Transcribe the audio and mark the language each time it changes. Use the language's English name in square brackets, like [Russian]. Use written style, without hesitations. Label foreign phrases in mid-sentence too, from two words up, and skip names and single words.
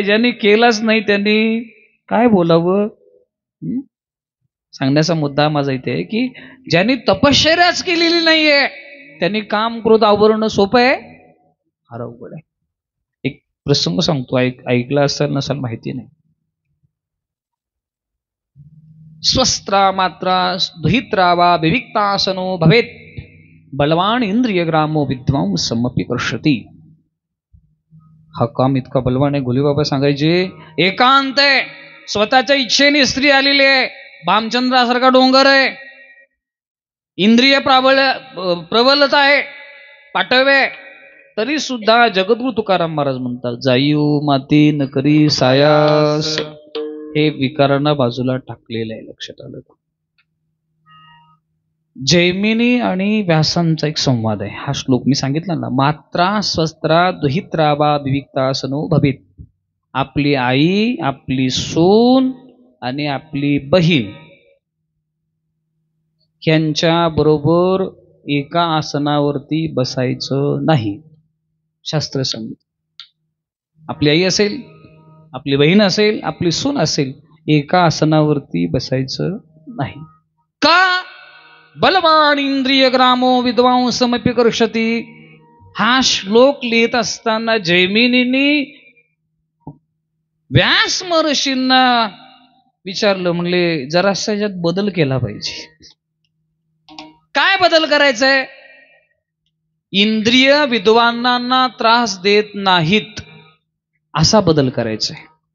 [Marathi] ज्याने केलाच नाही त्यांनी काय बोलावं. सांगण्याचा मुद्दा माझा इथे आहे की ज्यांनी तपश्चर्याच केलेली नाहीये त्यांनी काम क्रोध आवरणं सोपं आहे, फार अवघड आहे. एक प्रसंग सांगतो, ऐकला असेल नसेल माहिती नाही. [Sanskrit] स्वस्त्रा मात्रा दुहित्रा विविक्तासनो भवेत बलवान इंद्रिय ग्रामो विद्वांसमपि कर्षति. [Marathi] हा काम इतका बलवान आहे. गोलीबाबा सांगायचे, एकांत आहे, स्वतःच्या इच्छेने स्त्री आलेली आहे, भामचंद्रासारखा डोंगर आहे, इंद्रिय प्रबलता आहे, पाठवे, तरी सुद्धा जगद्गुरु तुकाराम महाराज म्हणतात, जाईऊ माती न करी सायास. हे विकारांना बाजूला टाकलेलं आहे. लक्षात आलं. जैमिनी आणि व्यासांचा एक संवाद आहे. हा श्लोक मी सांगितला ना, [Sanskrit] मात्रा स्वस्त्रा दुहित्रा वा विविक्तासनो भवेत. [Marathi] आपली आई, आपली सून आणि आपली बहीण यांच्या बरोबर एका आसनावरती बसायचं नाही. शास्त्र सांगितलं. आपली आई असेल, आपली बहीण असेल, आपली सून असेल, एका आसनावरती बसायचं नाही. का? [Sanskrit] बलवान इंद्रिय ग्रामो विद्वांसमपि कर्षति. [Marathi] हा श्लोक लिहित असताना जैमिनींनी व्यास महर्षींना विचारलं, म्हणले जरासा याच्यात बदल केला पाहिजे. काय बदल करायचंय? इंद्रिय विद्वानांना त्रास देत नाहीत असा बदल करायचा आहे.